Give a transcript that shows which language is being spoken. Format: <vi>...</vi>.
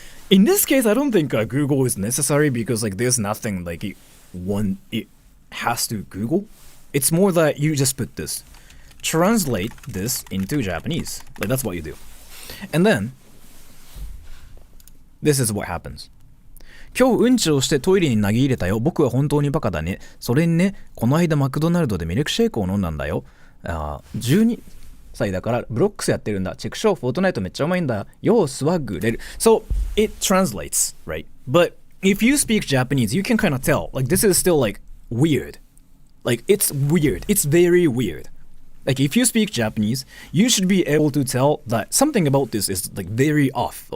<en>In this case, I don't think Google is necessary because like there's nothing like it has to Google. It's more that you just put this. Translate this into Japanese. Like that's what you do. And then, this is what happens.</en> <ja>今日うんちをしてトイレに投げ入れたよ。僕は本当にバカだね。それにね、この間マクドナルドでミルクシェイクを飲んだんだよ。 12歳だからブロックスやってるんだ。チェックショー、フォートナイトめっちゃうまいんだ。よー、スワッグ出る。</ja> <en>So, it translates, right? But if you speak Japanese, you can kind of tell. Like, this is still like weird. Like, it's weird. It's very weird. Like, if you speak Japanese, you should be able to tell that something about this is like very off.</en>